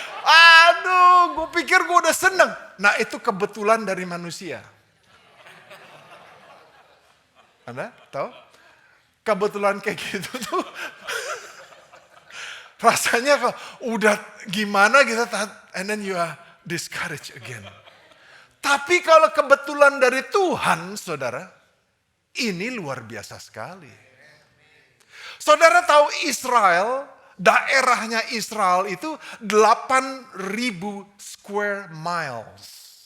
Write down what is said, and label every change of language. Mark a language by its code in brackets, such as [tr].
[id] Aduh, gue pikir gue udah seneng. Nah itu kebetulan dari manusia. Anda tahu? Kebetulan kayak gitu tuh. Rasanya kok udah gimana gitu. [en] And then you are discouraged again. [id] Tapi kalau kebetulan dari Tuhan saudara, ini luar biasa sekali. Saudara tahu Israel, daerahnya Israel itu 8.000 square miles.